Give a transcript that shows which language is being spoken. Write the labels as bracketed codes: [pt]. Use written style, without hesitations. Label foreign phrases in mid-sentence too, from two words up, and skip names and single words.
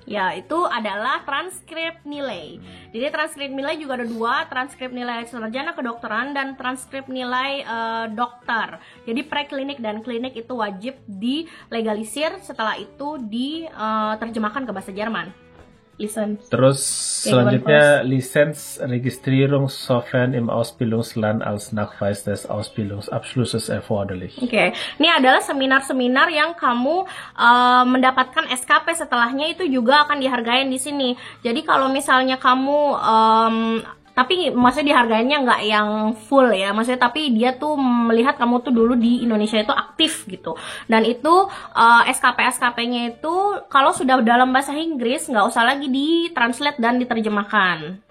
[id] Ya, itu adalah transkrip nilai. Jadi transkrip nilai juga ada 2, transkrip nilai sarjana kedokteran dan transkrip nilai dokter. Jadi preklinik dan klinik itu wajib dilegalisir, setelah itu diterjemahkan ke bahasa Jerman. Lizenz. Terus selanjutnya [de] Lizenzregistrierung sofern im Ausbildungsland als Nachweis des Ausbildungsabschlusses erforderlich. [id] Oke, ini adalah seminar-seminar yang kamu mendapatkan SKP setelahnya itu juga akan dihargain di sini. Jadi kalau misalnya kamu tapi maksudnya dihargainya nggak yang full ya, maksudnya tapi dia tuh melihat kamu tuh dulu di Indonesia itu aktif gitu, dan itu SKP-SKP-nya itu kalau sudah dalam bahasa Inggris nggak usah lagi ditranslate dan diterjemahkan.